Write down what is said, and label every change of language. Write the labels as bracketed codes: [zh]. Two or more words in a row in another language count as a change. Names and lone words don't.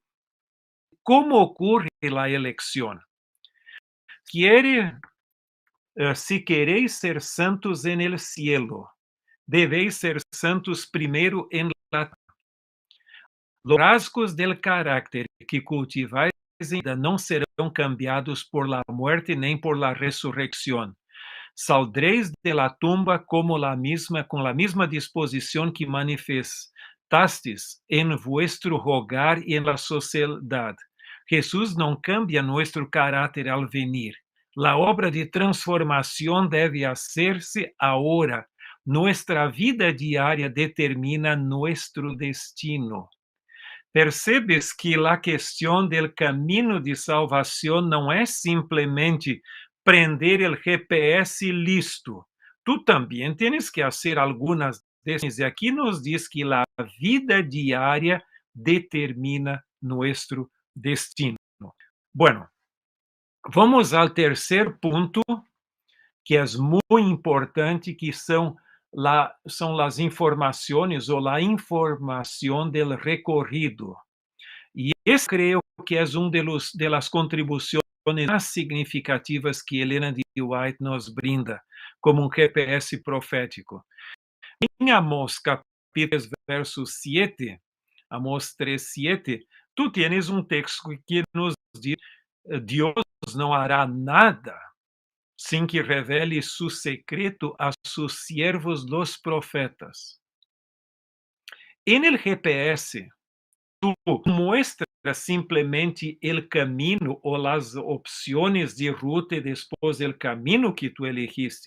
[es] ¿Cómo ocurre la elección? Si queréis ser santos en el cielo, debéis ser santos primero en la tierra. Los rasgos del carácter que cultiváis [pt] ainda não serão [es] cambiados por la muerte nem por la resurrección. Saldréis de la tumba como con la misma disposición que manifestastes en vuestro hogar y en la sociedad. Jesús no cambia nuestro carácter al venir. La obra de transformación debe hacerse ahora. Nuestra vida diaria determina nuestro destino. [pt] Percebes que a questão do caminho de salvação não é simplesmente prender o GPS listo. Tu também tens que fazer algumas decisões. E aqui nos diz que a vida diária determina nosso destino. Bueno, vamos ao terceiro ponto, que é muito importante, que são as informações ou a informação do recorrido. E esse creio que é [es] de las [pt] contribuições mais significativas que Elena de White nos brinda como um GPS profético. Em Amós capítulo 3, verso 7, Amós 3, 7, tu tienes um texto que nos diz: Deus não hará nada sem que revele [es] su secreto a sus siervos los profetas. En el GPS, tú muestras simplemente el camino o las opciones de ruta y después el camino que tú elegiste.